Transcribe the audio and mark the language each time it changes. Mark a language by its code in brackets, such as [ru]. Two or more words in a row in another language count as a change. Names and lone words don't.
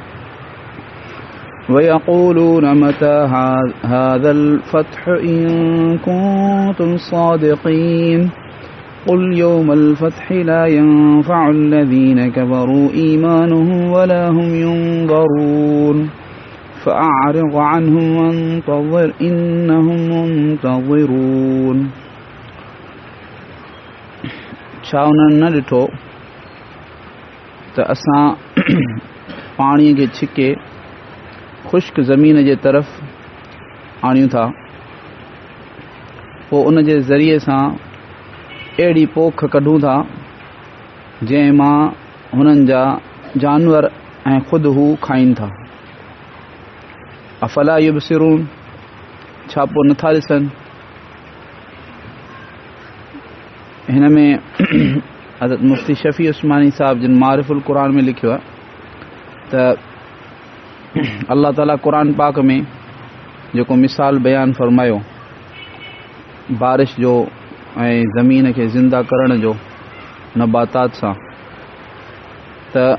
[ar] ويقولون متى هذا الفتح إن كنتم صادقين قل يوم الفتح لا ينفع الذين كفروا إيمانهم ولا هم ينظرون فأعرض عنهم وانتظر إنهم منتظرون [sd] छाउननि न ॾिठो त असां पाणीअ खे छिके ख़ुश्क ज़मीन जे तरफ़ आणियूं था, पोइ उन जे ज़रिए सां अहिड़ी पोख कढूं था जंहिं मां हुननि जा जानवर ऐं ख़ुदि हू खाइनि था। [ar] أفلا يبصرون, [sd] छा पोइ नथा ॾिसनि? हिन में हज़रत मुफ्ती शफ़ी उस्मानी साहब जिन मारिफुल क़ुरान में लिखियो आहे त अल्लाह ताला क़ुरान पाक में जेको मिसाल बयानु फ़रमायो बारिश जो ऐं ज़मीन खे ज़िंदा करण जो नबातात सां, त